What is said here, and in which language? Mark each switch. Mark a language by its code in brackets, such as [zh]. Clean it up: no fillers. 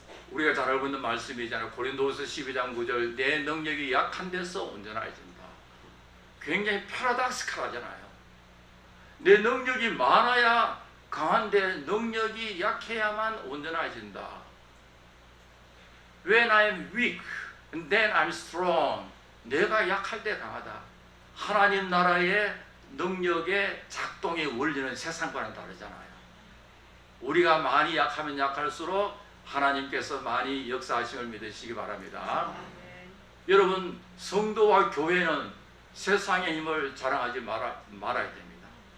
[ko] 우리가 잘 알고 있는 말씀이잖아요. 고린도후서 12장 9절 내 능력이 약한 데서 온전해진다. 굉장히 패러닥스칼하잖아요. 내 능력이 많아야 강한데 능력이 약해야만 온전해진다. [en] When I'm weak, then I'm strong. [ko] 내가 약할 때 강하다. 하나님 나라의 능력의 작동의 원리는 세상과는 다르잖아요. 우리가 많이 약하면 약할수록 하나님께서 많이 역사하심을 믿으시기 바랍니다. 여러분, 성도와 교회는 세상의 힘을 자랑하지 말아야 됩니다.